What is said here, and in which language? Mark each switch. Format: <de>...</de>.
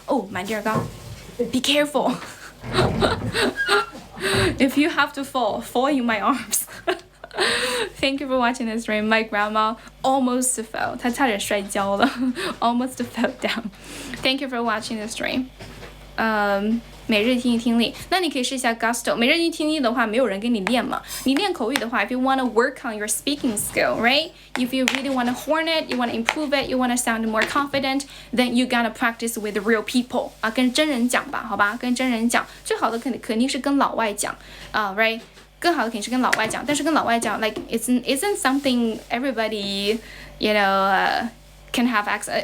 <en>Oh, my dear God, be careful. If you have to fall in my arms. Thank you for watching this stream. My grandma almost fell.</en> <zh>她差点摔跤了</zh> <en>almost fell down. Thank you for watching this stream.</en> <zh>每日听听力，那你可以试一下 Gusto。每日听力的话，没有人给你练嘛。你练口语的话</zh> <en>，if you want to work on your speaking skill, right? If you really want to hone it, you want to improve it, you want to sound more confident, then you gotta practice with real people</en> <zh>啊，跟真人讲吧，好吧，跟真人讲，最好的肯定是跟老外讲啊</zh> <en>，right？</en> <zh>更好的肯定是跟老外讲，但是跟老外讲</zh> <en>，like isn't something everybody, you know, can have access.</en>